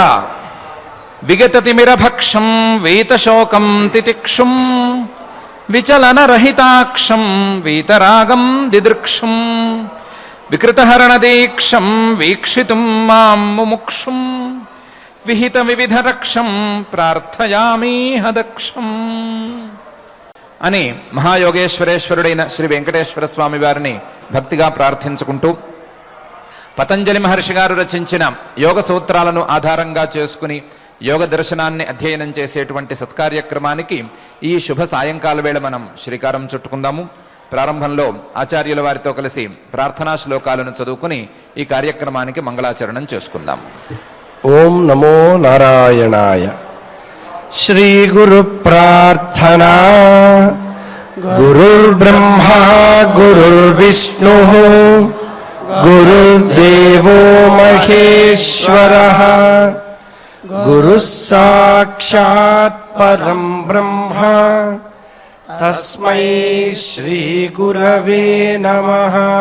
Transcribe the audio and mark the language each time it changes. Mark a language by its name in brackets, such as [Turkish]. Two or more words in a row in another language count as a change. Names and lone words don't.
[Sanskrit] विगत तिमिरभक्षं वीतशोकं तितिक्षुं विचलन रहिताक्षं वीतरागं दिदृक्षुं विकृतहरण दीक्षं वीक्षितुं मां मुमुक्षुं विहित विविध रक्षं प्रार्थयामि हदक्षम् [Telugu] అని మహాయోగేశ్వరేశ్వరుడైన శ్రీ వెంకటేశ్వర స్వామి వారిని భక్తిగా ప్రార్థించుకుంటూ పతంజలి మహర్షి గారు రచించిన యోగ సూత్రాలను ఆధారంగా చేసుకుని యోగ దర్శనాన్ని అధ్యయనం చేసేటువంటి సత్కార్యక్రమానికి ఈ శుభ సాయంకాల వేళ మనం శ్రీకారం చుట్టుకుందాము. ప్రారంభంలో ఆచార్యుల వారితో కలిసి ప్రార్థనా శ్లోకాలను చదువుకుని ఈ కార్యక్రమానికి మంగళాచరణం చేసుకుందాం. [Sanskrit] ఓం నమో నారాయణాయ. श्री गुरु प्रार्थना. गुरुर्ब्रह्मा गुरुर्विष्णु गुरुर्देवो महेश्वरः. गुरुः साक्षात् परं ब्रह्म तस्मै श्री गुरवे नमः.